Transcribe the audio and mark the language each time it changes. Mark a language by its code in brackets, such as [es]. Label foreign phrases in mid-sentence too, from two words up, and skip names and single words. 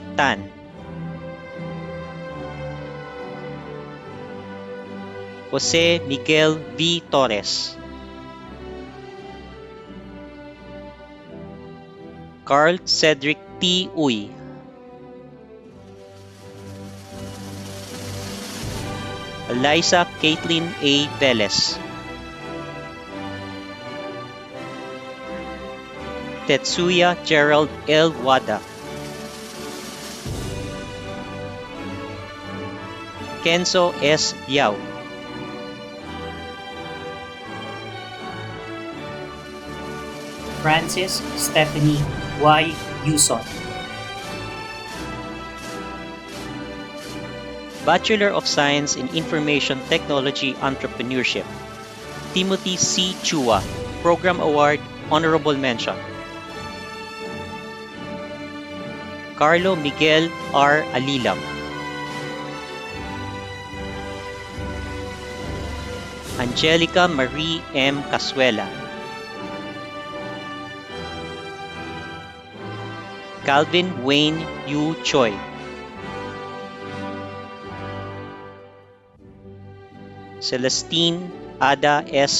[en] Tan, Jose Miguel V. Torres, Carl Cedric T. Uy, Eliza Caitlin A. Velez, Tetsuya Gerald L. Wada, Kenzo S. Yao, Francis Stephanie Y. Yuson, Bachelor of Science in Information Technology Entrepreneurship, Timothy C. Chua, Program Award, Honorable Mention, Carlo Miguel R. Alilam, Angelica Marie M. Casuela, Calvin Wayne Yu Choi, Celestine Ada S.